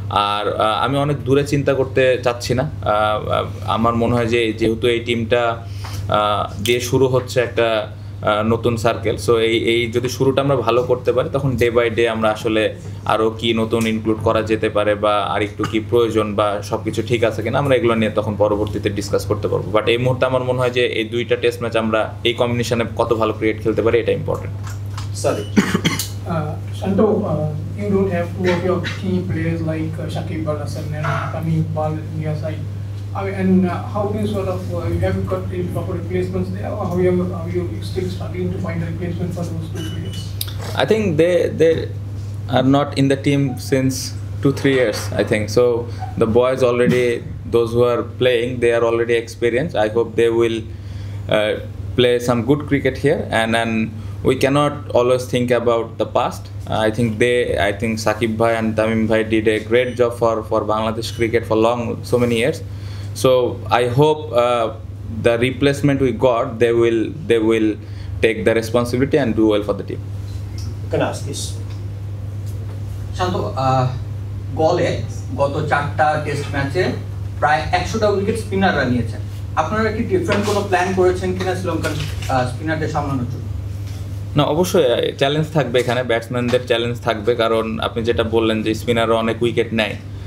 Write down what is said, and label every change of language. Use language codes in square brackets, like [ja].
[bn] আর আমি অনেক দূরে চিন্তা করতে চাচ্ছি না। আমার মনে হয় যে যেহেতু এই টিমটা দিয়ে শুরু হচ্ছে একটা নতুন সার্কেল, সো এই যদি শুরুটা আমরা ভালো করতে পারি তখন ডে বাই ডে আমরা আসলে আরও কি নতুন ইনক্লুড করা যেতে পারে বা আর একটু কি প্রয়োজন বা সব কিছু ঠিক আছে কিনা আমরা এগুলো নিয়ে তখন পরবর্তীতে ডিসকাস করতে পারবো। বাট এই মুহূর্তে আমার মনে হয় যে এই 2টা টেস্ট ম্যাচ আমরা এই কম্বিনেশনে কত ভালো ক্রিকেট খেলতে পারি এটা important. [en] Shanto, you don't have two of your key players like Shakib Al Hasan and Tamim Iqbal in your side. And how do you sort of, you have got the proper replacements there, or how you still struggling to find a replacement for those two players? I think they are not in the team since 2-3 years, I think. So the boys already, those who are playing, they are already experienced. I hope they will play some good cricket here, and we cannot always think about the past. I think Shakib Bhai and Tamim Bhai did a great job for Bangladesh cricket for so many years. So I hope the replacement we got, they will take the responsibility and do well for the team. Can I ask this? [bn] শান্ত, গলে গত 4টা test ম্যাচে প্রায় 100টা wicket স্পিনাররা নিয়েছেন। আপনারা কি different কোনো plan করেছেন কিনা শ্রীলঙ্কান স্পিনারদের সামলানোর জন্য? না, অবশ্যই চ্যালেঞ্জ থাকবে এখানে, ব্যাটসম্যানদের চ্যালেঞ্জ থাকবে, কারণ আপনি যেটা বললেন যে স্পিনাররা অনেক উইকেট নেয়।